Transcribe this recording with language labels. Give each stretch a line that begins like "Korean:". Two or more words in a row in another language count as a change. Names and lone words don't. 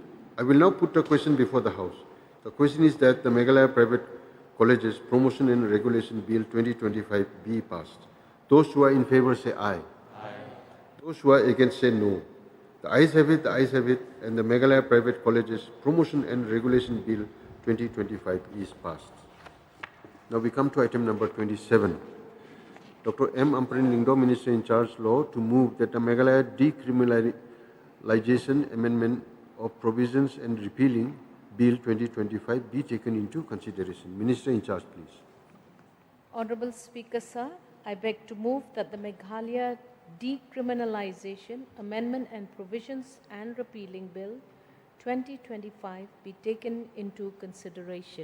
English: I will now put a question before the House. The question is that the Meghalaya Private Colleges Promotion and Regulation Bill 2025 be passed. Those who are in favor say aye. Aye. Those who are against say no. The ayes have it, and the Meghalaya Private Colleges Promotion and Regulation Bill 2025 is passed. Now we come to item number 27. Dr. M. Amparin Lingdo, Minister in charge, Law, to move that the Meghalaya Decriminalization Amendment of Provisions and Repealing Bill 2025 be taken into consideration. Minister in charge, please. Honorable Speaker, sir, I beg to move that the Meghalaya Decriminalization Amendment and Provisions and Repealing Bill 2025 be taken into consideration.